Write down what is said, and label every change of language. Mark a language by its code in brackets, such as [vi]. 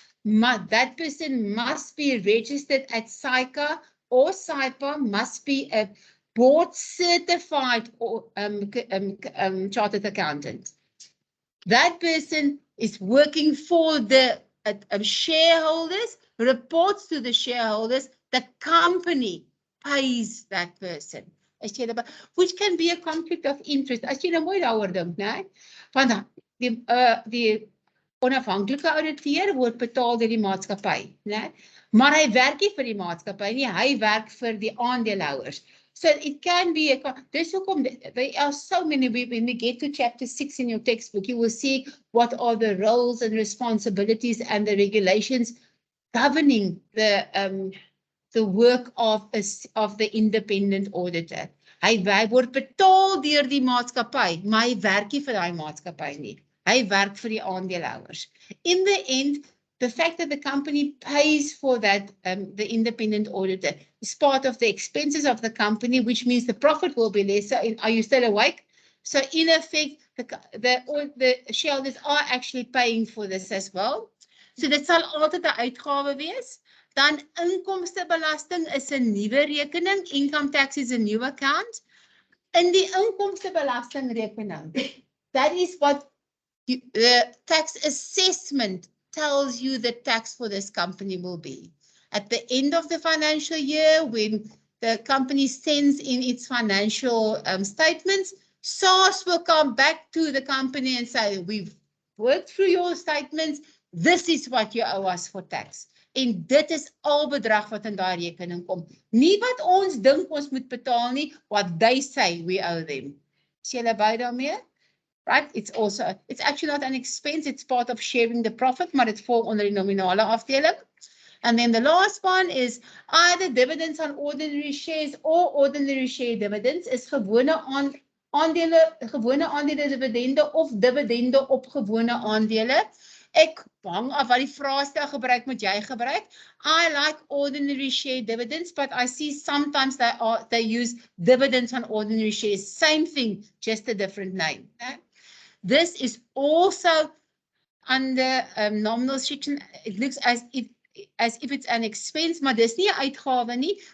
[en] That person must be registered at SAICA, or SAIPA must be a board certified or chartered accountant. That person is working for the shareholders, reports to the shareholders, the company pays that person. Which can be a conflict of interest. [af] As jy nou mooi daaroor dink, né? Want die onafhanklike ouditeur word betaal deur die maatskappy, né? Maar hy werk nie vir die maatskappy nie, hy werk vir die aandeelhouers. [en] So it can be there are so many. When we get to chapter 6 in your textbook, you will see what are the roles and responsibilities and the regulations governing the work of the independent auditor. [af] Hy word betaal deur die maatskappy, maar hy werk nie vir daai maatskappy nie. Hy werk vir die aandeelhouers. [en] In the end, the fact that the company pays for that, the independent auditor, is part of the expenses of the company, which means the profit will be lesser. Are you still awake? So in effect, the shareholders are actually paying for this as well. [af] So dit sal altyd 'n uitgawe wees. Dan inkomstebelasting is 'n nuwe rekening. [en] Income tax is a new account. [af] In die inkomstebelastingrekening, [en] that is what the tax assessment tells you the tax for this company will be. At the end of the financial year, when the company sends in its financial statements, SARS will come back to the company and say, we've worked through your statements, this is what you owe us for tax. [af] En dit is al bedrag wat in daai rekening kom. Nie wat ons dink ons moet betaal nie, [en] what they say we owe them. [af] Is julle by daarmee? Right? [en] It's actually not an expense, it's part of sharing the profit, [af] maar dit val onder die nominale afdeling. [en] And then the last one is either dividends on ordinary shares or ordinary share dividends [af] is gewone aandele dividende of dividende op gewone aandele. Ek hang af wat die vraestel gebruik moet jy gebruik. [en] I like ordinary share dividends, but I see sometimes they use dividends on ordinary shares. Same thing, just a different name. Okay? This is also under nominal section. It looks as if it's an expense, [af] maar dis nie 'n uitgawe nie.